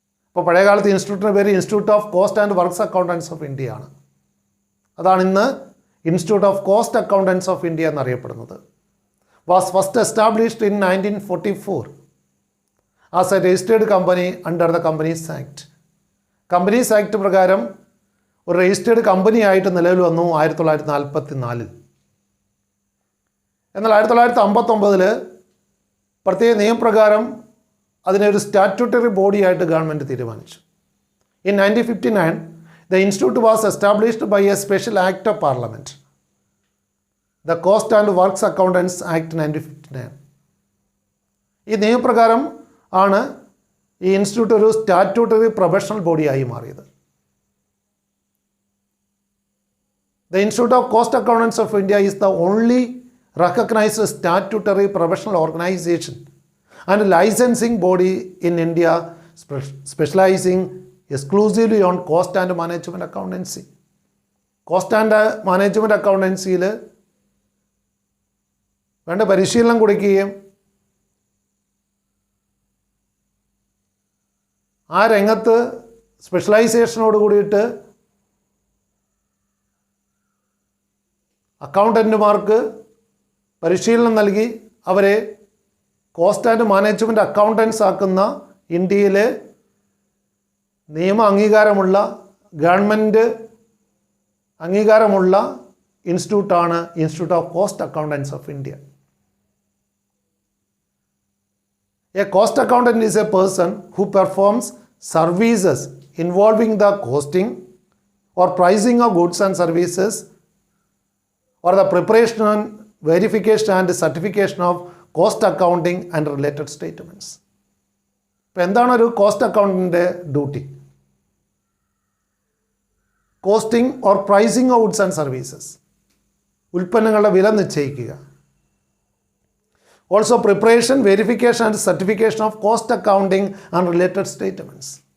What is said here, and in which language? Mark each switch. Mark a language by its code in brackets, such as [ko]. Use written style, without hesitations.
[ml] അപ്പോൾ പഴയകാലത്ത് ഇൻസ്റ്റിറ്റ്യൂട്ടിൻ്റെ പേര് institute of cost and works accountants of India ആണ്. അതാണ് ഇന്ന് institute of cost accountants of India എന്നറിയപ്പെടുന്നത്. [en] Was first established in 1944 as a registered company under the Companies Act. [ml] Companies act പ്രകാരം ഒരു registered company ആയിട്ട് നിലവിൽ വന്നു 1944. എന്നാൽ 1959 പ്രത്യേക നിയമപ്രകാരം അതിനെ ഒരു സ്റ്റാറ്റ്യൂട്ടറി ബോഡി ആയിട്ട് ഗവൺമെൻറ് തീരുമാനിച്ചു. [en] In 1959 the institute was established by a special act of parliament, the Cost and Works Accountants Act 1959. [ml] ഈ നിയമപ്രകാരം ആണ് ഈ ഇൻസ്റ്റിറ്റ്യൂട്ട് ഒരു സ്റ്റാറ്റ്യൂട്ടറി പ്രൊഫഷണൽ ബോഡിയായി മാറിയത്. [en] The Institute of Cost Accountants of India is the only recognized statutory professional organization and licensing body in India specializing exclusively on cost and management accountancy. [ml] Cost and management അക്കൗണ്ടൻസിയിൽ വേണ്ട പരിശീലനം കൊടുക്കുകയും ആ രംഗത്ത് സ്പെഷ്യലൈസേഷനോട് കൂടിയിട്ട് അക്കൗണ്ടൻറ്റുമാർക്ക് പരിശീലനം നൽകി അവരെ കോസ്റ്റ് ആൻഡ് മാനേജ്മെൻറ്റ് അക്കൗണ്ടൻസ് ആക്കുന്ന ഇന്ത്യയിലെ നിയമ അംഗീകാരമുള്ള ഗവൺമെൻറ് അംഗീകാരമുള്ള ഇൻസ്റ്റിറ്റ്യൂട്ടാണ് institute of cost accountants of India. [en] A cost accountant is a person who performs services involving the costing or pricing of goods and services or the preparation and verification and certification of cost accounting and related statements. [ml] ഇപ്പോൾ എന്താണ് ഒരു cost അക്കൗണ്ടൻറ്റിൻ്റെ duty? Costing or pricing of goods and services, ഉൽപ്പന്നങ്ങളുടെ വില നിശ്ചയിക്കുക. Also preparation, verification and certification of cost accounting and related statements.